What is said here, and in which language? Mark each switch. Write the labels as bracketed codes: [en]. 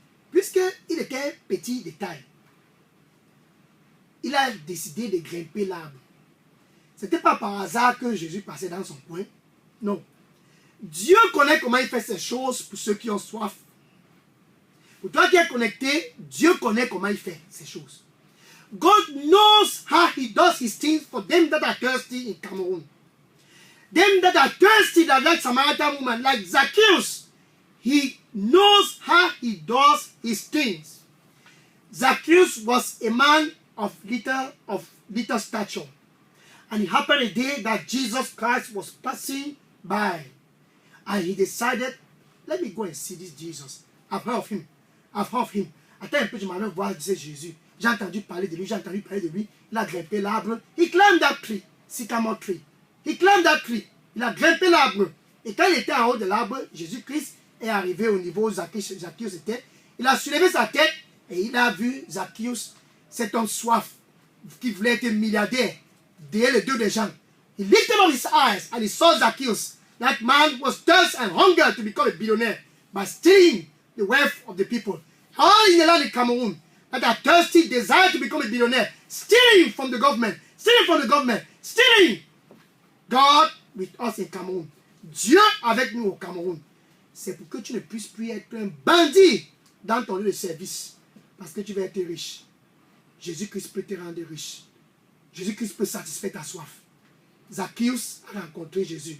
[fr] Puisqu'il était petit de taille, il a décidé de grimper l'arbre. Ce n'était pas par hasard que Jésus passait dans son coin. Non. Dieu connaît comment il fait ces choses pour ceux qui ont soif. Pour toi qui es connecté, Dieu connaît comment il fait ces choses. [en] God knows how he does his things for them that are thirsty in Cameroon. Them that are thirsty, that like Samaritan woman, like Zacchaeus, he knows how he does his things. Zacchaeus was a man of little stature. And it happened a day that Jesus Christ was passing by. And he decided, let me go and see this Jesus. I've heard of him. [fr] Attends un peu, je m'en vais voir Jésus. J'ai entendu parler de lui, Il a grimpé l'arbre. [en] He climbed that tree, sycamore tree. He climbed that tree. [fr] Il a grimpé l'arbre. Et quand il était en haut de l'arbre, Jésus-Christ est arrivé au niveau où Zacchaeus était. Il a soulevé sa tête et il a vu Zacchaeus, cet homme soif, qui voulait être milliardaire, derrière les deux des gens. [en] He lifted up his eyes and he saw Zacchaeus. That man was thirsty and hunger to become a billionaire by stealing the wealth of the people. All in the land of Cameroon that are thirsty, desire to become a billionaire, stealing from the government, stealing. God with us in Cameroon. [fr] Dieu avec nous au Cameroun. C'est pour que tu ne puisses plus être un bandit dans ton lieu de service. Parce que tu vas être riche. Jésus-Christ peut te rendre riche. Jésus-Christ peut satisfaire ta soif. Zacchaeus a rencontré Jésus.